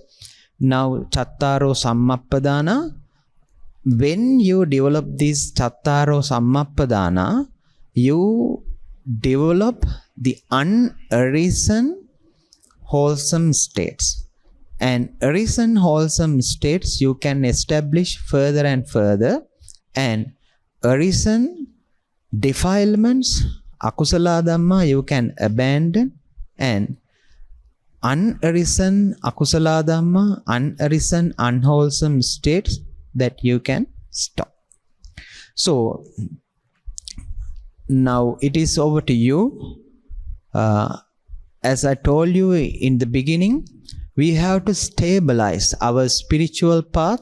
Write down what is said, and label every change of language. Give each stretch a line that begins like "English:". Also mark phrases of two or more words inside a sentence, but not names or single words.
English: Now,
Pali: Chattaro Sammappadana,
English: when you develop this
Pali: Chattaro Sammappadana,
English: you develop the unarisen wholesome states. And arisen wholesome states you can establish further and further, and arisen defilements,
Pali: akusala dhamma,
English: you can abandon, and unarisen
Pali: akusala dhamma,
English: unarisen unwholesome states that you can stop. So now it is over to you. As I told you in the beginning, we have to stabilize our spiritual path.